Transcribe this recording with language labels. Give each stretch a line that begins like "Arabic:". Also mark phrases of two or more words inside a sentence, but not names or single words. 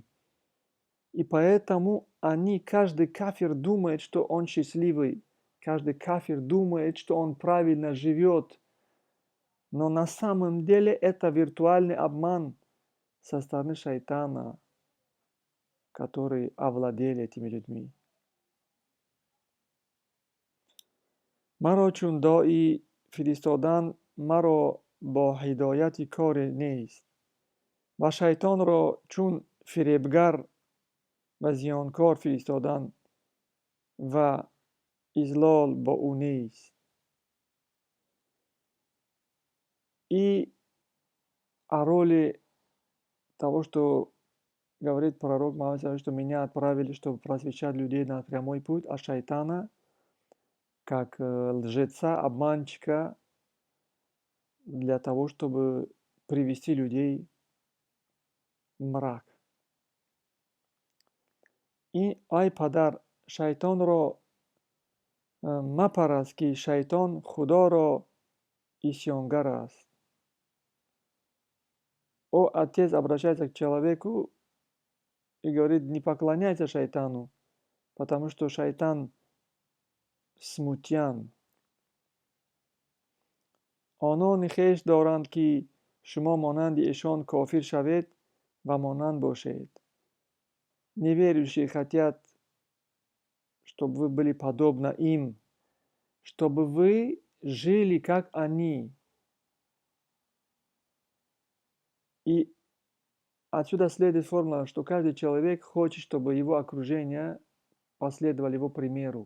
Russian: И поэтому каждый кафир думает, что он счастливый, каждый кафир думает, что он правильно живет, но на самом деле это виртуальный обман со стороны шайтана, который овладел этими людьми.
Tajik: маро чун дои фиристодан маро бо ҳидояти коре нест ва шайтонро чун фиребгар ва зиёнкор фиристодан ва излол бо ӯ нест.
Russian: И о роли того, что говорит пророк Мухаммад, что меня отправили, чтобы просвещать людей на прямой путь, а шайтана как лжеца, обманщика, для того, чтобы привести людей в мрак.
Tajik: И ай падар, шайтонро мапарас, ки шайтон худоро исёнгар аст.
Russian: О отец обращается к человеку и говорит, не поклоняйся шайтану, потому что шайтан смутьян.
Tajik: онон хеш доранд ки шумо монанди эшон кофир шавед ва монанд бошед.
Russian: Неверующие хотят, чтобы вы были подобны им, чтобы вы жили как они. И отсюда следует формула, что каждый человек хочет, чтобы его окружение последовало его примеру.